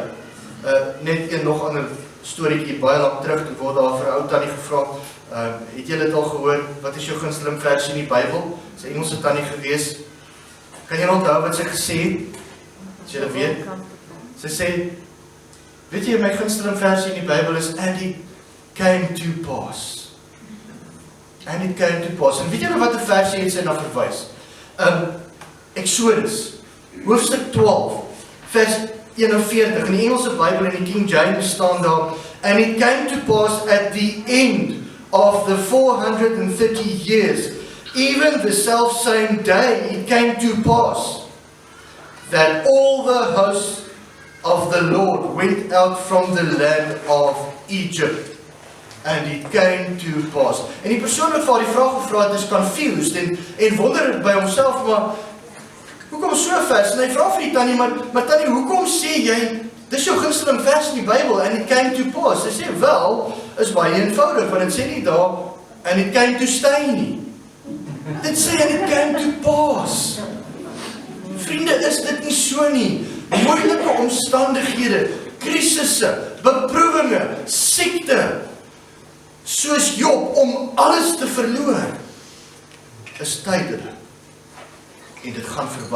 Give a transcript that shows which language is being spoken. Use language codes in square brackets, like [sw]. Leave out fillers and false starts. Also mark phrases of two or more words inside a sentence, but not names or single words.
[af] Net een nog ander storieetjie baie lank terug, toe word daar vir 'n ou tannie gevra, het julle dit al gehoor, wat is jou gunsteling versie in die Bybel? Sy Engelse tannie gewees. Kan jy onthou wat sy gesê het? As jy dit weet? Sy sê, weet jy, my gunsteling versie in die Bybel is, [en] and it came to pass. And it came to pass. [af] En weet jy wat die versie het sy na verwys? Exodus, hoofstuk 12, vers 41, in die Engelse Bybel en die King James staan daar, [en] and it came to pass at the end of the 430 years, even the self-same day, it came to pass, that all the hosts of the Lord went out from the land of Egypt, and it came to pass. [af] En die persoon wat vir die vraag gevra het, is confused, en wonder by homself, maar hoekom so vers? En hy vra vir die tannie, maar tannie, hoekom sê jy, dis jou gunsteling vers in die Bybel, [en] and it came to pass? [af] Hy sê, wel, is baie eenvoudig, want het sê nie daar, [en] and it came to stay nie. [af] Dit sê, [en] and it came to pass. [af] Vriende, is dit nie so nie? Moeilike omstandighede, krisisse, beproewinge, siekte, soos Job, om alles te verloor, is tydelik. En dit gaan verby.